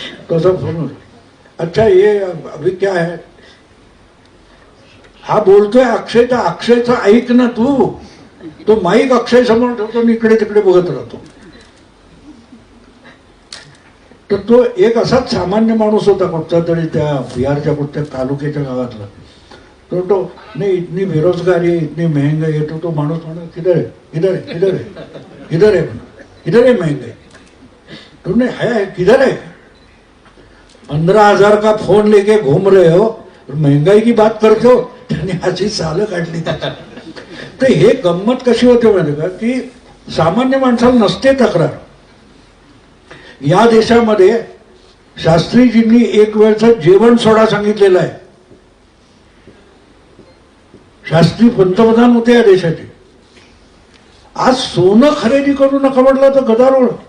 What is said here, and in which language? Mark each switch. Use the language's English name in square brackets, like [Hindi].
[Marathi] तसा फोन होतो, [Hindi] अच्छा ये अभी क्या है, [Marathi] हा बोलतोय अक्षयचा ऐक ना तू. तो माईक अक्षय समोर ठेवतो आणि इकडे तिकडे बघत राहतो. तर तो एक असाच सामान्य माणूस होता कुठचा तरी त्या बिहारच्या कुठच्या तालुक्याच्या गावातला. तो नाही [Hindi] इतनी बेरोजगारी है, इतनी महंगाई है, [Marathi] तो माणूस म्हणा [Hindi] किधर है, इधर है, इधर है, इधर है, इधर है महंगाई. तो नहीं है, किधर है, 15,000 का फोन लेके घूम रहे हो, महंगाई की बात करते हो. [Marathi] त्याने अशी सालं काढली. तर हे गंमत कशी होते माहिती का, की सामान्य माणसाला नसते तक्रार. या देशामध्ये शास्त्रीजींनी एक वेळचं जेवण सोडा सांगितलेलं आहे. शास्त्री पंतप्रधान होते या देशाचे. आज सोनं खरेदी करू नका म्हटलं तर गदारोळ.